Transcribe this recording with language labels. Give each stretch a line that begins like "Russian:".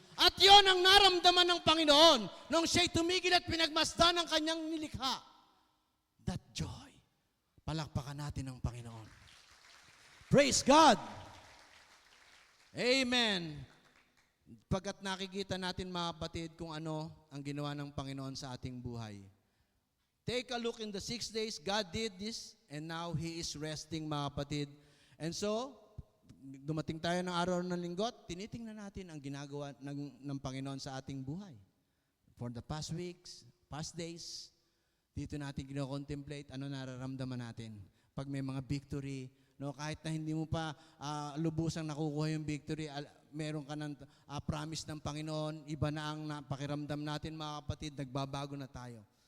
Filipino: At yon ang naramdaman ng Panginoon nung siya'y tumigil at pinagmasdan ng kanyang nilikha.
English: That joy.
Filipino: Palakpakan natin ang Panginoon.
English: Praise God. Amen.
Filipino: Pagkat nakikita natin, mga kapatid, kung ano ang ginawa ng Panginoon sa ating buhay.
English: Take a look in the 6 days, God did this, and now He is resting,
Filipino: mga kapatid. And so, dumating tayo ng araw ng linggot, tinitingnan natin ang ginagawa ng Panginoon sa ating buhay.
English: For the past weeks, past days,
Filipino: dito natin kino-contemplate ano nararamdaman natin. Pag may mga victory, no, kahit na hindi mo pa lubusang nakukuha yung victory, meron ka ng promise ng Panginoon, iba na ang pakiramdam natin, mga kapatid, nagbabago na tayo.